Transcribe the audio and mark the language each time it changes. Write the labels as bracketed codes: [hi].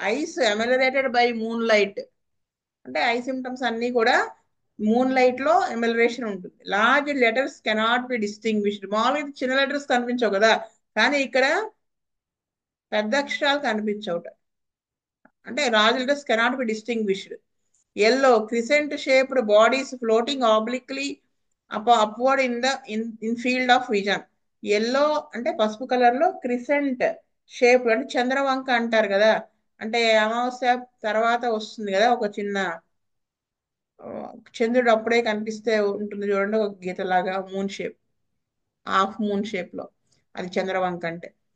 [en] eyes ameliorated by moonlight [te] అంటే I symptoms అన్ని కూడా మూన్ లైట్ లో ఎమెలరేషన్ ఉంటుంది. [en] Large letters cannot be distinguished. [te] మామూలుగా చిన్న లెటర్స్ కనిపించవు కదా, కానీ ఇక్కడ పెద్ద అక్షరాలు కనిపించవుట. అంటే [en] Large letters cannot be distinguished. Yellow, crescent shaped bodies floating obliquely upward in field of vision. [te] Yellow అంటే పసుపు కలర్ లో, క్రిసెంట్ షేప్ అంటే చంద్రవంక అంటారు కదా, అంటే అమావాస్య తర్వాత వస్తుంది కదా ఒక చిన్న ఆ, చంద్రుడు అప్పుడే కనిపిస్తే ఉంటుంది చూడండి ఒక గీతలాగా, moon shape, half moon shape లో, అది చంద్రవంక అంటే.